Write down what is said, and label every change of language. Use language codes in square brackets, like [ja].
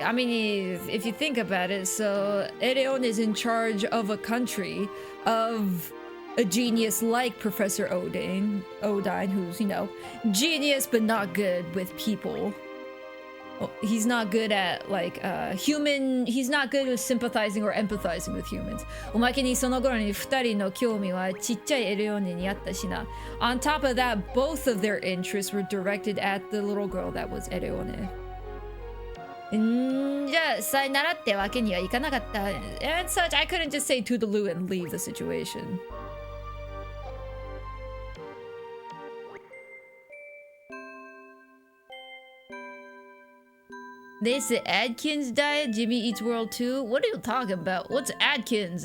[en] I mean, if you think about it, so Eleone is in charge of a country of a genius like Professor Odine, who's, you know, genius but not good with people. he's not good at like he's not good with sympathizing or empathizing with humans. [ja] おまけにその頃に二人の興味はちっちゃいエレオネにあったしな。 [en] On top of that, both of their interests were directed at the little girl that was Ereone. [ja] じゃあさよならってわけにはいかなかった。 [en] And such, I couldn't just say toodaloo and leave the situation. This is Adkins diet, Jimmy Eats World 2? What are you talking about? What's Adkins?